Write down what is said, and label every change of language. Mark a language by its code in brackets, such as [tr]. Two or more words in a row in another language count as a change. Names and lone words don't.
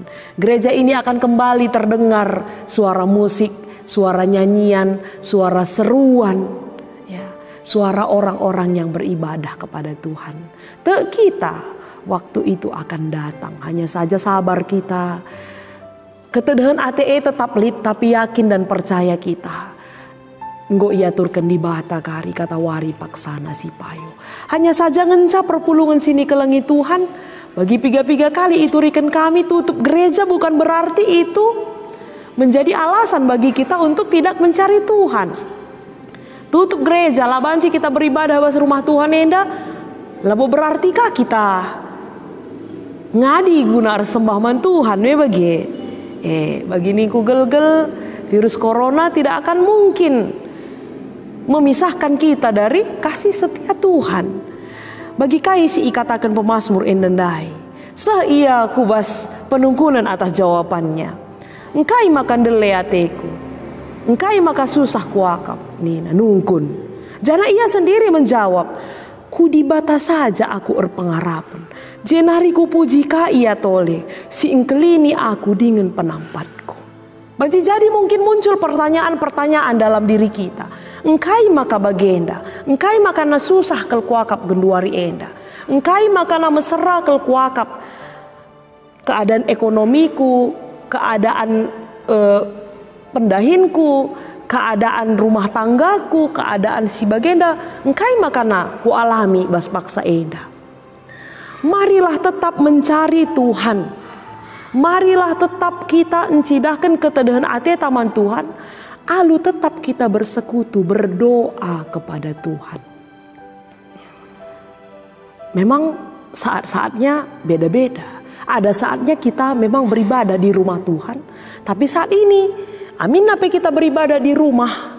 [id] Gereja ini akan kembali terdengar suara musik, suara nyanyian, suara seruan, ya, suara orang-orang yang beribadah kepada Tuhan. Kita waktu itu akan datang. Hanya saja sabar kita. [btx] Ketedahan ate tetap lit, tapi [id] yakin dan percaya kita. [btx] Nggo ia turken di bata kari kata wari paksana si payo. [id] Hanya saja [btx] ngenca perpulungan sini kelengi Tuhan. Bagi piga-piga kali itu riken kami [id] tutup gereja bukan berarti itu menjadi alasan bagi kita untuk tidak mencari Tuhan. [btx] Tutup gereja lah banci kita beribadah bas rumah Tuhan enda. Labo berartikah kita ngadi guna sembah man Tuhan bagi bagi niku gel-gel virus corona [id] tidak akan mungkin memisahkan kita dari kasih setia Tuhan. [btx] Bagi kai si ikatakan pemazmur endendai, ia kubas penungkunan [id] atas jawabannya. [btx] Engkai makan dele ateku, engkai maka susah kuakap, nina nungkun. Jana ia sendiri menjawab, ku dibata saja aku erpengarapan. Jenari ku puji ka ia tole, si engkelini aku dengan penampatku. Banci jadi [id] mungkin muncul pertanyaan-pertanyaan dalam diri kita. [btx] Engkai maka bagenda, engkai maka na susah kel kuakap genduari enda. Engkai maka na mesera kel kuakap keadaan ekonomiku, keadaan pendahinku, keadaan rumah tanggaku, keadaan si bagenda. Engkai maka na ku alami bas paksa enda. [id] Marilah tetap mencari Tuhan. Marilah tetap [btx] kita encidahkan ketedahan ate taman Tuhan. [id] Lalu tetap kita bersekutu, berdoa kepada Tuhan. Memang saat-saatnya beda-beda. Ada saatnya kita memang beribadah di rumah Tuhan. Tapi saat ini, amin apa kita beribadah di rumah.